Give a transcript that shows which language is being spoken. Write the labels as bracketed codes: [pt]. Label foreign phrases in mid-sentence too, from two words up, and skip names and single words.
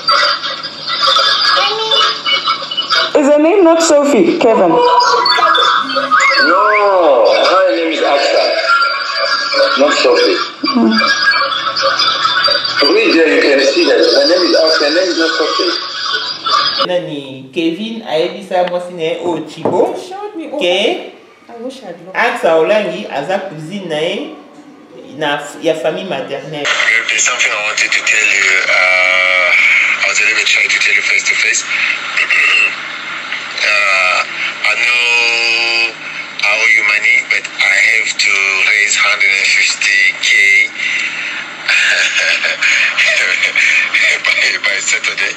[en] Is her name not Sophie, Kevin? No, her name is Acsa, not Sophie. Read there, you can see that. Her name is Acsa, her name is not Sophie. [ln] Nani Kevin aebisa mwasine o Chibo ke acsa olangi aza cousine na ya [fr] famille maternelle. [en] There's something I wanted to tell you. I was a little bit shy to tell you face to face. I know I owe you money, but I have to raise 150K by Saturday.